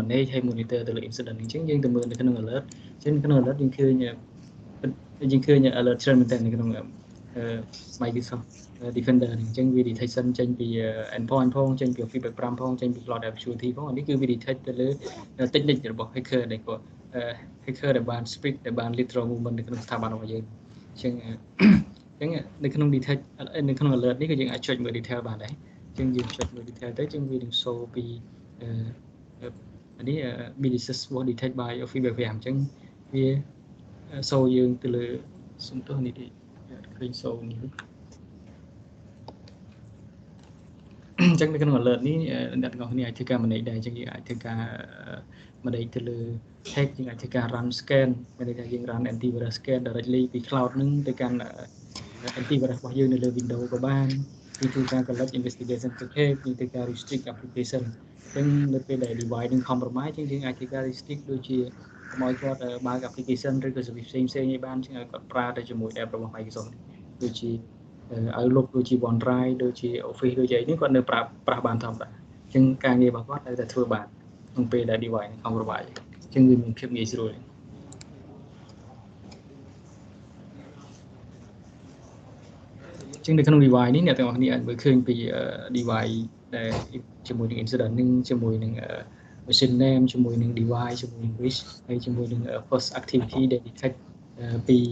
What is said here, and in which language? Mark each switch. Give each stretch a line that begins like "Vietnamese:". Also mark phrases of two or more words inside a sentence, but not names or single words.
Khmer: manage ហើយ monitor ទៅលើ incident អញ្ចឹងយើងទៅមើលនៅក្នុង alert អញ្ចឹងក្នុង alert យើងឃើញ alert ច្រើនមែនទែននៅក្នុង Microsoft Defender អញ្ចឹងវា detection ចេញពី endpoint ផងចេញពី Office 365 ផងចេញពី Cloud App Security ផងនេះគឺវា detect ទៅលើ technique របស់ hacker ដែលគាត់ hacker ដែលបាន split ដែលបាន
English: lateral movement
Khmer: នៅក្នុងស្ថាប័នរបស់យើងអញ្ចឹងនៅក្នុង detect នៅក្នុង alert នេះគឺយើងអាចចុចមើល detail បានដែរអញ្ចឹងយើងចុចមើល detail ទៅយើងវានឹង show ពី នេះ
English: business was detect by Office 365
Khmer: អញ្ចឹងវា show យើងទៅលើសំទោសនេះឃើញ show នេះអញ្ចឹងនៅក្នុង alert នេះអ្នកទាំងអស់គ្នាអាចធ្វើការ manage ដែរអញ្ចឹងយើងអាចធ្វើការ manage ទៅលើ hack យើងអាចធ្វើការ
English: run scan
Khmer: មានន័យថាយើង
English: run antivirus scan directly
Khmer: ពី cloud នឹងទៅកាន់ antivirus របស់យើងនៅលើ Windows ក៏បានយើងធ្វើការ
English: collect investigation package
Khmer: យើងធ្វើការ
English: restrict application
Khmer: អញ្ចឹងនៅពេលដែល device នឹង compromise យើងអាចធ្វើការ restrict ដូចជាកុំឲ្យគាត់បើក application ឬក៏ service ផ្សេងឲ្យបានជាងឲ្យគាត់ប្រើទៅជាមួយ app របស់ Microsoft ដូចជាOutlook ដូចជា OneDrive ដូចជា Office ដូចជាអីនេះគាត់នៅប្រើបានធម្មតាអញ្ចឹងការងាររបស់គាត់ត្រូវតែធ្វើបានក្នុងពេលដែល device នឹង compromise អញ្ចឹងវាមានភាពងាយស្រួល អញ្ចឹងនៅក្នុង device នេះអ្នកទាំងអស់គ្នាអាចមើលឃើញពី device ដែលជាមួយនឹង incident នឹងជាមួយនឹង
English: machine name
Khmer: ជាមួយនឹង device ជាមួយនឹង risk ហើយជាមួយនឹង
English: first activity
Khmer: ដែល detect ពី